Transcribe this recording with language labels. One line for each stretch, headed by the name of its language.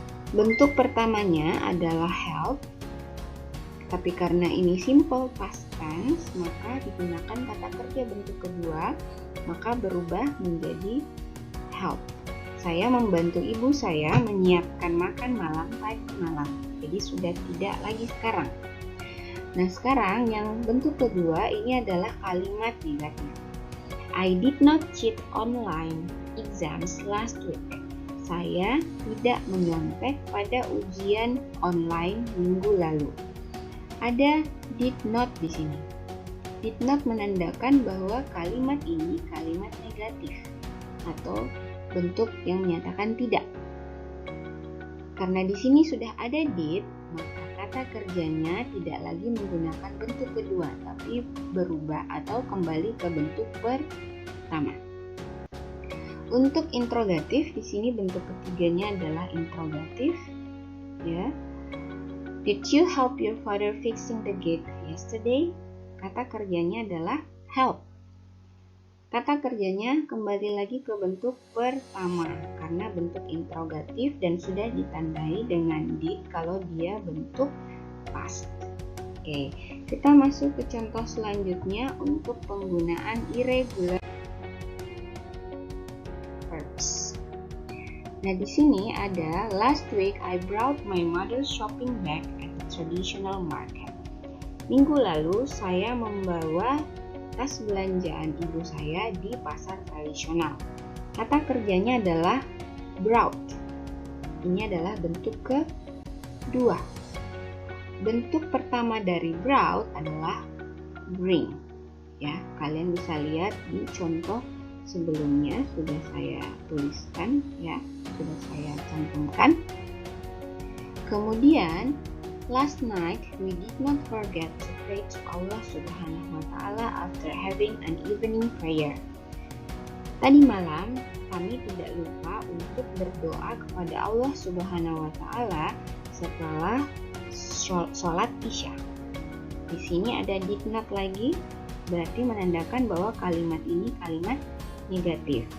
Indonesian: Bentuk pertamanya adalah help, tapi karena ini simple past tense, maka digunakan kata kerja bentuk kedua, maka berubah menjadi help. Saya membantu ibu saya menyiapkan makan malam tadi malam. Jadi sudah tidak lagi sekarang. Nah, sekarang yang bentuk kedua ini adalah kalimat negatif.
English: I did not cheat online exams last week.
Indonesian: Saya tidak menyontek pada ujian online minggu lalu. Ada did not di sini. Did not menandakan bahwa kalimat ini kalimat negatif atau bentuk yang menyatakan tidak. Karena di sini sudah ada did, maka kata kerjanya tidak lagi menggunakan bentuk kedua, tapi berubah atau kembali ke bentuk pertama. Untuk interrogatif, di sini bentuk ketiganya adalah interrogatif, ya.
English: Did you help your father fixing the gate yesterday?
Indonesian: Kata kerjanya adalah help. Kata kerjanya kembali lagi ke bentuk pertama karena bentuk interrogatif dan sudah ditandai dengan did kalau dia bentuk past. Oke, kita masuk ke contoh selanjutnya untuk penggunaan irregular verbs. Nah, di sini ada
English: last week I brought my mother's shopping bag at the traditional market.
Indonesian: Minggu lalu saya membawa tas belanjaan ibu saya di pasar tradisional. Kata kerjanya adalah brought. Ini adalah bentuk kedua. Bentuk pertama dari brought adalah bring. Ya, kalian bisa lihat di contoh sebelumnya sudah saya tuliskan, ya, sudah saya cantumkan.
English: Kemudian last night we did not forget to pray to Allah Subhanahu wa Ta'ala after having an evening prayer.
Indonesian: Tadi malam kami tidak lupa untuk berdoa kepada Allah Subhanahu wa Ta'ala setelah sholat Isya. Di sini ada did not lagi, berarti menandakan bahwa kalimat ini kalimat negatif.